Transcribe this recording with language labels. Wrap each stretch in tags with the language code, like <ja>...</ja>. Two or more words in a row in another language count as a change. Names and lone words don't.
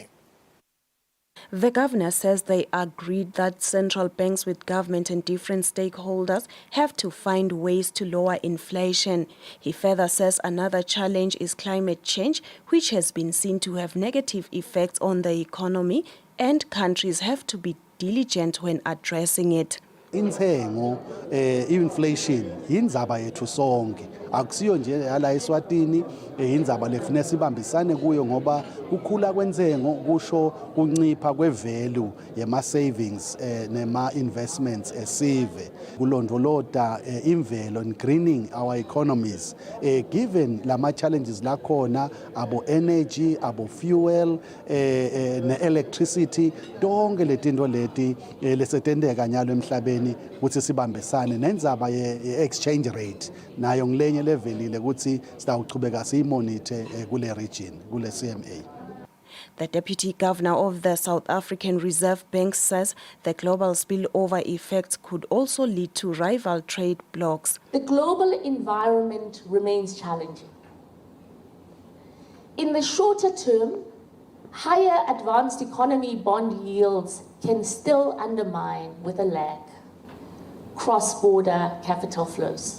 <en>The governor says they agreed that central banks with government and different stakeholders have to find ways to lower inflation. He further says another challenge is climate change, which has been seen to have negative effects on the economy, and countries have to be diligent when addressing it.</en> <ss>Intengo inflation yindzaba yethu sonke akusiyo nje yala eSwatini indzaba lefuna sibambisane kuyo ngoba kukhula kwentengo kusho kuncipha kwevalue yema savings nema investments esive kulondoloda imvelo</ss> <en>and greening our economies given</en> <ss>lama challenges lakhona abo energy abo fuel ne electricity tonke letinto leti lesetendeka nyalo emhlabeni ukuthi sibambisane nendzaba ye-</ss> <en>exchange rate</en> <ss>nayo ngilenye levelile ukuthi sitawuchubeka siyimonithe kule region kule CMA.</ss> <en>The Deputy Governor of the South African Reserve Bank says the global spillover effects could also lead to rival trade blocs. The global environment remains challenging. In the shorter term, higher advanced economy bond yields can still undermine, with a lag, cross-border capital flows.</en>